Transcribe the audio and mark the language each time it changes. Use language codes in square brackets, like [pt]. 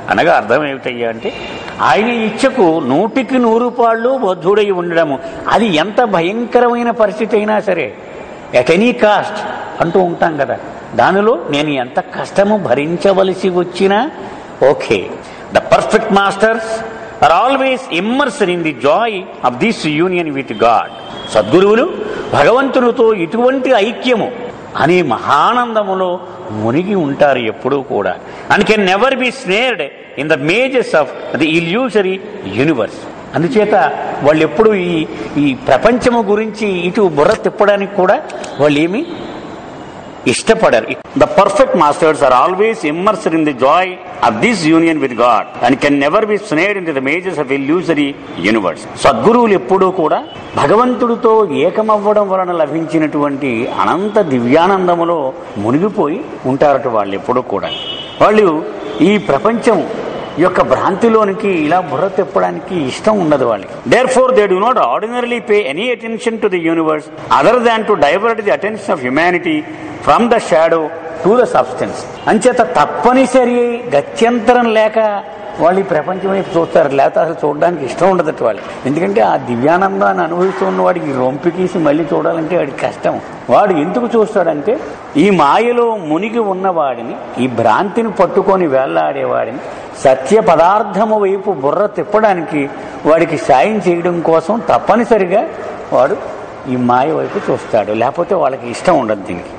[te] అనగా అర్థం ఏమిటయ్యా అంటే ఆయన ఇచ్చకు 100% బద్ధుడై ఉండడము. అది ఎంత భయంకరమైన పరిస్థితి అయినా సరే, [en] at any cost [te] అంటూ ఉంటాం కదా, దానిలో నేను ఎంత కష్టము భరించవలసి వచ్చినా okay. [en] The perfect masters are always immersed in the joy of this union with God. [te] సద్గురువులు భగవంతునితో ఇటువంటి ఐక్యము అనే మహానందములో మునిగి ఉంటారు ఎప్పుడూ కూడా. [en] And can never be snared in the mazes of the illusory universe. [te] అందుచేత వాళ్ళు ఎప్పుడు ఈ ప్రపంచము గురించి ఇటు బుర్ర తిప్పడానికి కూడా వాళ్ళు ఏమి ఇష్టపడరు. [en] The perfect masters are always immersed in the joy of this union with God and can never be snared into the mazes of illusory universe. [te] సద్గురువులు ఎప్పుడూ కూడా భగవంతుడితో ఏకమవ్వడం వలన లభించినటువంటి అనంత దివ్యానందములో మునిగిపోయి ఉంటారట వాళ్ళు ఎప్పుడూ కూడా. వాళ్ళు ఈ ప్రపంచం యొక్క భ్రాంతిలోనికి ఇలా బుర్ర తిప్పడానికి ఇష్టం ఉండదు వాళ్ళకి. [en] Therefore they do not ordinarily pay any attention to the universe other than to divert the attention of humanity from the shadow to the substance. [te] అంచేత తప్పనిసరి గత్యంతరం లేక వాళ్ళు ఈ ప్రపంచం వైపు చూస్తారు, లేకపోతే అసలు చూడడానికి ఇష్టం ఉండదట వాళ్ళు. ఎందుకంటే ఆ దివ్యానందాన్ని అనుభవిస్తున్న వాడికి రొంపికీసి మళ్ళీ చూడాలంటే వాడికి కష్టం. వాడు ఎందుకు చూస్తాడంటే ఈ మాయలో మునిగి ఉన్నవాడిని, ఈ భ్రాంతిని పట్టుకొని వేళ్లాడేవాడిని సత్య పదార్థము వైపు బుర్ర తిప్పడానికి వాడికి సాయం చేయడం కోసం తప్పనిసరిగా వాడు ఈ మాయ వైపు చూస్తాడు, లేకపోతే వాళ్ళకి ఇష్టం ఉండదు దీనికి.